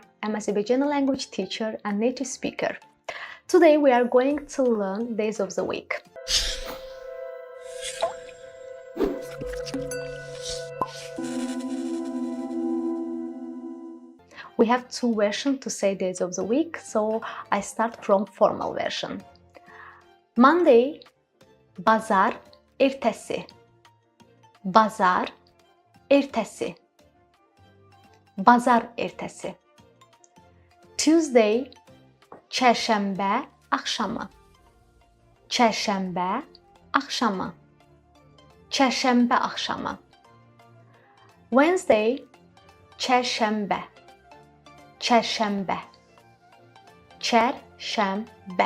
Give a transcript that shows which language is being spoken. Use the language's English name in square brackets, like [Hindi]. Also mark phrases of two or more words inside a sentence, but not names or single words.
[English] I'm a Azerbaijani language teacher and native speaker. Today we are going to learn days of the week. We have two versions to say days of the week, so I start from formal version. Monday, [Azerbaijani] bazar, ertesi. Bazar, ertesi. Bazar ertesi. Tuesday, çərşənbə axşamı. Çərşənbə axşamı. Çərşənbə axşamı. Wednesday, çərşənbə. Çərşənbə. Çərşənbə.